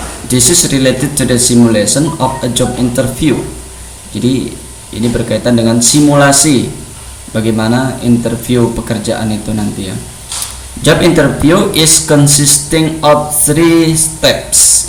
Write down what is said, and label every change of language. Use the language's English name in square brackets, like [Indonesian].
[English] This is related to the simulation of a job interview. [Indonesian] Jadi ini berkaitan dengan simulasi bagaimana interview pekerjaan itu nanti ya. [English] Job interview is consisting of 3 steps.